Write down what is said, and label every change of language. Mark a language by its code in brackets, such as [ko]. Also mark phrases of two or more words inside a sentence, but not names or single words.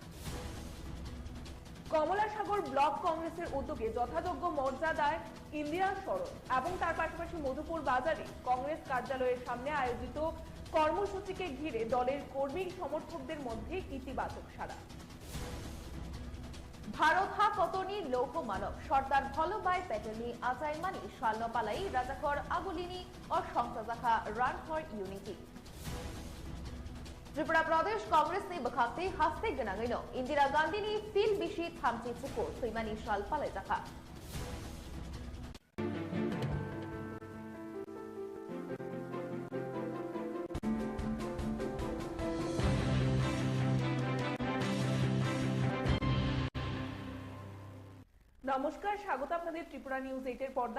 [bn] কমলাসাগর ব্লক কংগ্রেসের উদ্যোগে যথাযোগ্য মর্যাদায় ইন্দিরা স্মরণ এবং তার পাশাপাশি মধুপুর বাজারে কংগ্রেস কার্যালয়ের সামনে আয়োজিত কর্মসূচিকে ঘিরে দলের কর্মী সমর্থকদের মধ্যে ইতিবাচক সাড়া। [trp] ভারত হা কতনি [bn] লৌহ মানব [trp] সর্দার বল্লভভাই প্যাটেলনি আচাইমানি শালনপালাই রাজাখর আগুলিনি ও সংসাজাখা রান ফর ইউনিটি। त्रिपुरा प्रदेश कांग्रेसनि बखाते हास्ते गोनाङैनो इन्दिरा गान्धीनि फिल बिसि थामथि चुखौ सैमानि साल पालायजाखा [bn] নমস্কার, স্বাগত আপনাদের ত্রিপুরা নিউজ 8 এর পর্দায়।